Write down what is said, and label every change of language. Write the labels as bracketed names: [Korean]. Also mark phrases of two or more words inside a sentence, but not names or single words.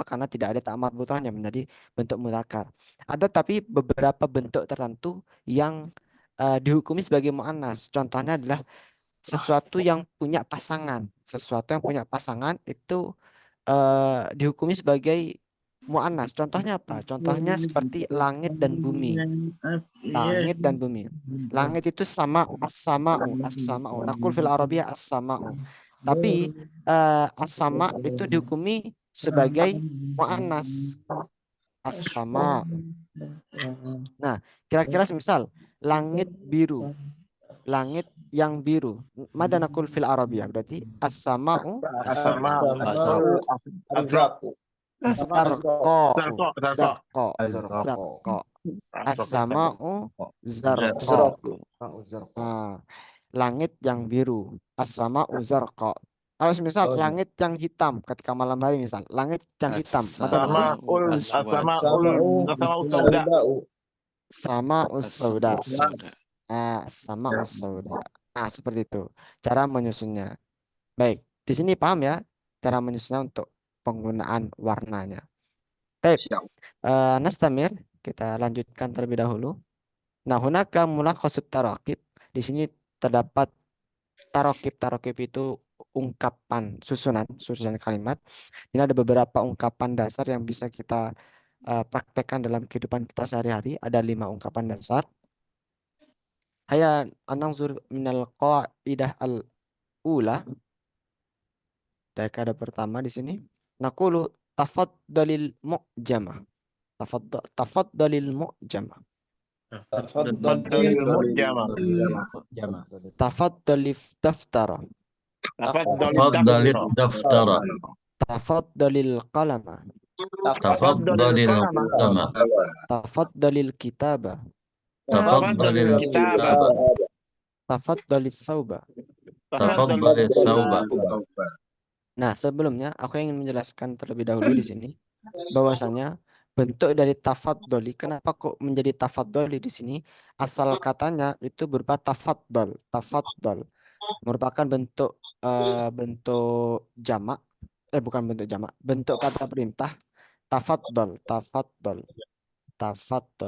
[Indonesian] Karena tidak ada tak marbutohnya, menjadi bentuk mudzakkar. Ada tapi beberapa bentuk tertentu yang dihukumi sebagai muannas. Contohnya adalah sesuatu yang punya pasangan. Sesuatu yang punya pasangan itu dihukumi sebagai muannas. Contohnya apa? Contohnya seperti langit dan bumi. Langit dan bumi. Langit itu sama as-sama'u. [Arabic] نقول في العربية السماء. [Indonesian] Tapi as-sama' itu dihukumi sebagai muannas. As-sama'. Nah, kira-kira semisal langit biru. Langit yang biru. [Arabic] ماذا نقول في العربية? [Indonesian] Berarti as-sama'u Azraku. [Arabic] زرقاء السماء زرقاء. [Indonesian] Langit yang biru. [Arabic] السماء زرقاء. [Indonesian] Kalau misal langit yang hitam ketika malam hari, misal langit yang hitam, [Arabic] ماذا نقول السماء السوداء. السماء السوداء. [Indonesian] Nah, seperti itu cara menyusunnya. Baik, di sini paham ya cara menyusunnya untuk penggunaan warnanya. Baik, Nastamir, kita lanjutkan terlebih dahulu. Nah, [Arabic] هناك ملخص التراكيب. [Indonesian] Di sini terdapat tarokib itu ungkapan susunan kalimat. Ini ada beberapa ungkapan dasar yang bisa kita praktekkan dalam kehidupan kita sehari-hari. Ada 5 ungkapan dasar. [Arabic] هيا ننظر من القاعدة الأولى. [Indonesian] Dari kaidah pertama di sini. [Arabic] نقول تفضل المعجمة. تفضل المعجمة. تفضل المعجمة. تفضل الدفتر. Tafadhalil تفضل daftara. الدفتر تفضل القلم. تفضل القلم تفضل الكتاب. تفضل الكتاب تفضل الثوب. تفضل الثوب [Indonesian] Nah, sebelumnya aku ingin menjelaskan terlebih dahulu di sini bahwasanya bentuk dari tafaddoli, kenapa kok menjadi tafaddoli di sini? Asal katanya itu berupa tafaddol, tafaddol merupakan bentuk jamak, bukan bentuk jamak, bentuk kata perintah tafaddol, tafaddol, tafaddol.